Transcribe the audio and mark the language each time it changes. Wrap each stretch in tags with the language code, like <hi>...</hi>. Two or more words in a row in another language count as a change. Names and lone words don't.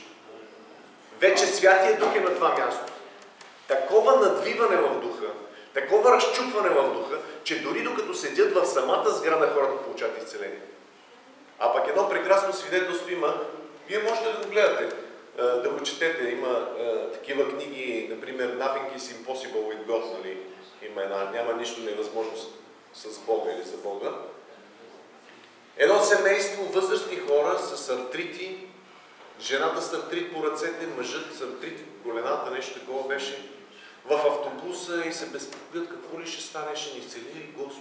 <bg>Вече Святия Дух е на това място. Такова надвиване в духа, такова разчупване в духа, че дори докато седят в самата сграда, хората получават изцеление. А пък едно прекрасно свидетелство има, вие можете да го гледате, да го четете. Има такива книги, например,</bg> <en>Nothing is impossible with God,</en> <bg>нали? Има една, няма нищо невъзможно с Бога или за Бога. Едно семейство, възрастни хора с артрити, жената с артрит по ръцете, мъжът с артрит по колената, нещо такова беше, в автобуса и се безпокоят какво ли ще стане, ще ни цели ли Господ.</bg>